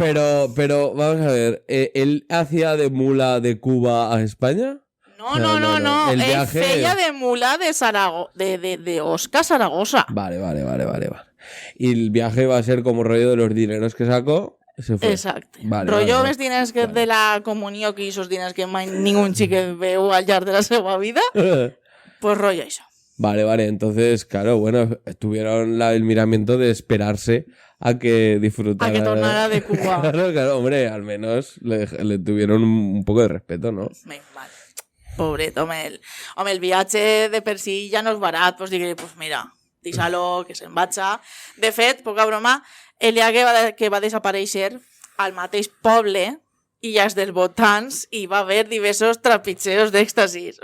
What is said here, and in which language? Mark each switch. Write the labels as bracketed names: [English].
[Spanish] Pero, vamos a ver, ¿él hacía de mula de Cuba a España? No. El Él viaje... [Catalan] feia de mula de Osca a Saragossa. [Spanish] Vale. Y el viaje va a ser como rollo de los dineros que sacó. Se fue. [Catalan] Exacte. [Spanish] Vale, Rollo vale. [Catalan] més diners que de la comunió que esos diners que mai ningú xiquet veu al llarg de la seva vida, pues rollo això. [Spanish] Vale, entonces, claro, bueno, tuvieron el miramiento de esperarse a que disfrutara. [Catalan] A que tornara de Cuba. [Spanish] Claro, hombre, al menos le tuvieron un poco de respeto, ¿no? Mal. [Catalan] Pobret, home, el viatge de per si ja no és barat, pues digui, pues mira, deixa-lo, que se'n vaja. De fet, poca broma, el dia que va desaparèixer al mateix poble i als dels votants hi va haver diversos trapitxeos d'èxtasis.